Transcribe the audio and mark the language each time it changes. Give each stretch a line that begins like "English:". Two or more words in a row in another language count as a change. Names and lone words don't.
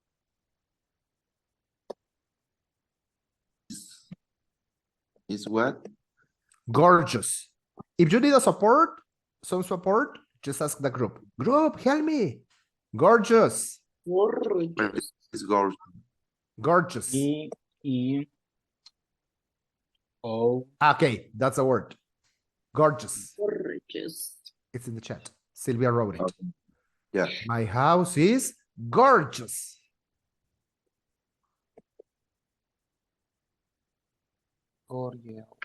English: Is what? Gorgeous. If you need some support, just ask the group. Group, help me. Gorgeous. It's gorgeous. Gorgeous. E-E-O. Okay, that's a word. Gorgeous. Gorgeous. It's in the chat. Sylvia wrote it. Okay. Yeah. My house is gorgeous. Gorgeous.